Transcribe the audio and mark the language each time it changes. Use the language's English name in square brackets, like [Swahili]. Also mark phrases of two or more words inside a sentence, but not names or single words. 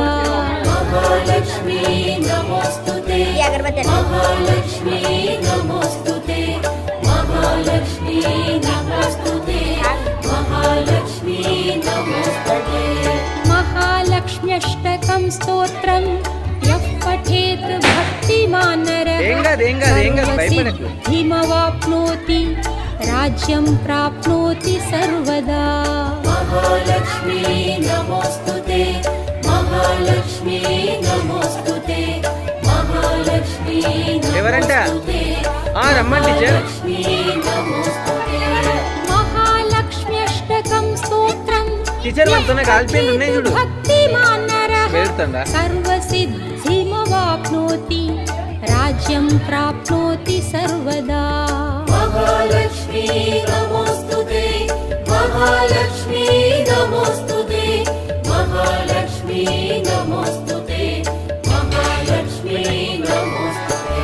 [Sanskrit] महालक्ष्मी नमोस्तुते महालक्ष्मी नमोस्तुते महालक्ष्मी नमोस्तुते महालक्ष्मी नमोस्तुते महालक्ष्म्यष्टकं स्तोत्रं यः पठेत् भक्तिमान् नरः [Telugu] ఏం కాదు భయపడకు. [Sanskrit] सर्वसिद्धिमवाप्नोति राज्यं प्राप्नोति सर्वदा महालक्ष्मी नमोस्तुते महालक्ष्मी नमोस्तुते महालक्ष्मी [Telugu] ఎవరంట? [Sanskrit] नमोस्तुते [Telugu] రమ్మండి టీచర్. [Sanskrit] महालक्ष्मी नमोस्तुते महालक्ष्म्यष्टकं स्तोत्रं [Telugu] టీచర్ మనతో కాల్పెన్లు ఉన్నాయి చూడు. [Sanskrit] भक्तिमान् नरः [Telugu] వెళ్తుందా? [Sanskrit] सर्वसिद्धिमवाप्नोति राज्यं प्राप्नोति सर्वदा महालक्ष्मी नमोस्तुते महालक्ष्मी नमोस्तुते महालक्ष्मी नमोस्तुते महालक्ष्मी नमोस्तुते